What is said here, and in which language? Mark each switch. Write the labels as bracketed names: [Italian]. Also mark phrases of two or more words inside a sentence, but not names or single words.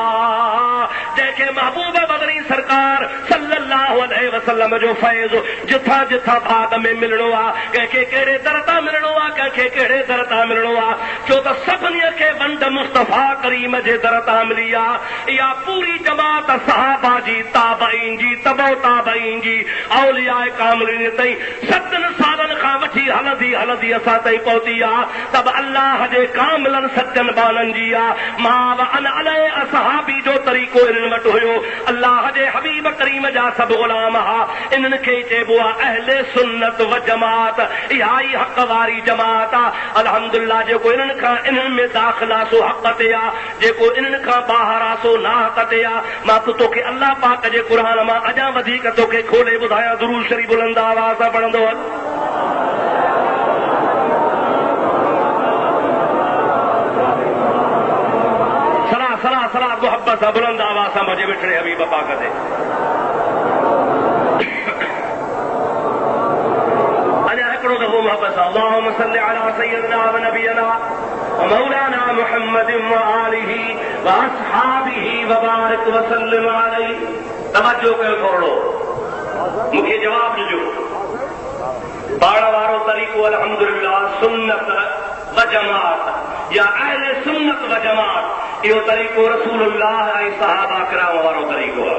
[Sindhi] जंहिंखे महबूब बदरी सरकार [Arabic] صلى الله عليه وسلم [Sindhi] जो फैज़ जिथां जिथां भाग में मिलणो आहे, कंहिंखे कहिड़े दर तां मिलणो आहे, कंहिंखे कहिड़े दर तां मिलणो आहे, छो त सभिनी खे वंड मुस्तफ़ा करीम जे दर तां मिली आहे। इहा पूरी जमात सहाबा जी, ताबईन जी, तबो ताबईन जी, औलिया कामिलीन ताईं 7 सालनि खां वठी हलंदी हलंदी असां ताईं पहुती आहे। तब अल्लाह जे कामिलनि सचनि बाननि जी आहे। [Arabic] ما أنا عليه وأصحابي [Sindhi] जो तरीक़ो इन्हनि वटि हुयो। अल्लाह जे हबीब करीम जा सभु ग़ुलाम हा। इन्हनि खे चइबो आहे अहले सुन्नत व जमात। इहा ई हक़ वारी जमात आहे। अल्हम्दुलिल्लाह, जेको इन्हनि खां इन्हनि में दाख़िल आहे सो हक़ ते आहे, जेको इन्हनि खां ॿाहिरि आहे सो नाहक़ ते आहे। मां तोखे अल्लाह पाक जे क़ुर मां अञा वधीक तोखे खोले ॿुधायां। दुरूद शरीफ़ बुलंद आवाज़ सां पढ़ंदो वञ। सलाह सलाह सलाह मोहब्बत सां बुलंद आवाज़ सां मुंहिंजे मिठड़े हबीब पाक ते। अञा हिकिड़ो दफ़ो मोहब्बत सां [Arabic] اللهم صل على سيدنا ونبينا ومولانا محمد وآله وأصحابه وبارك وسلم عليه. [Sindhi] तवज्जो कयो थोरो, मूंखे जवाब ॾिजो। पाण वारो तरीक़ो अल्हम्दुलिल्लाह सुन्नत व जमात या अहले सुन्नत व जमात, इहो तरीक़ो रसूलुल्लाह ऐं सहाबा किराम वारो तरीक़ो आहे।